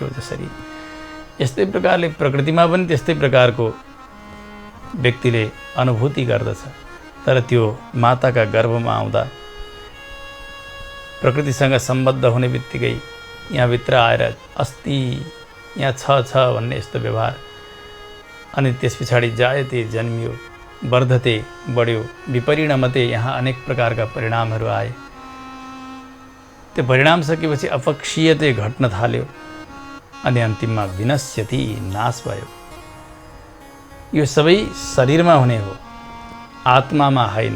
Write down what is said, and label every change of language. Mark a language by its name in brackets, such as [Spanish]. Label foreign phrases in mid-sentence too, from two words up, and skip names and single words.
[Nepali] जसरी यस्तै प्रकारले प्रकृतिमा पनि त्यस्तै प्रकारको व्यक्तिले अनुभूति गर्दछ। तर त्यो माताका गर्भमा आउँदा प्रकृतिसँग सम्बद्ध हुने बित्तिकै यहाँभित्र आएर अस्ति यहाँ छ भन्ने यस्तो व्यवहार, अनि त्यस पछाडि जायते जन्मियो, वर्धते बढ्यो, विपरिणमते, यहाँ अनेक प्रकारका परिणामहरू आए। त्यो परिणाम सकेपछि अपक्षीयते घट्न थाल्यो, अनि अन्तिममा विनश्यति, नाश भयो। यो सबै शरीरमा हुने हो, आत्मामा होइन।